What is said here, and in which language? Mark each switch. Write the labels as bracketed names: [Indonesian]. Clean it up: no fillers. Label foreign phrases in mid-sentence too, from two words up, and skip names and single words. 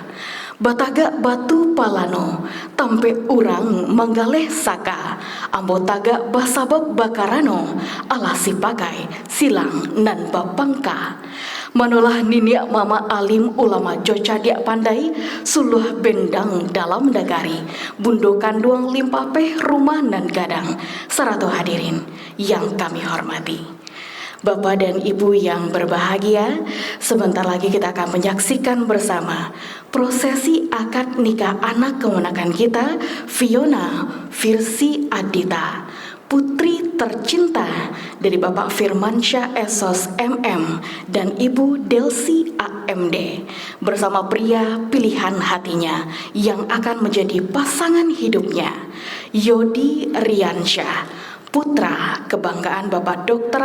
[Minangkabau] Bataga batu palano, tampe urang manggaleh saka, ambo taga basabab bakarano, alasi pakai silang nan bapangka. Manolah niniak mama alim ulama joca dia pandai, suluh bendang dalam dagari, bundo kanduang limpapeh rumah nan gadang, sarato hadirin [Indonesian] yang kami hormati. Bapak dan Ibu yang berbahagia, sebentar lagi kita akan menyaksikan bersama prosesi akad nikah anak keponakan kita, Fiona Firsi Adita, putri tercinta dari Bapak Firmansyah Esos MM dan Ibu Delsi AMD, bersama pria pilihan hatinya yang akan menjadi pasangan hidupnya, Yodi Riansyah, putra kebanggaan Bapak Dr.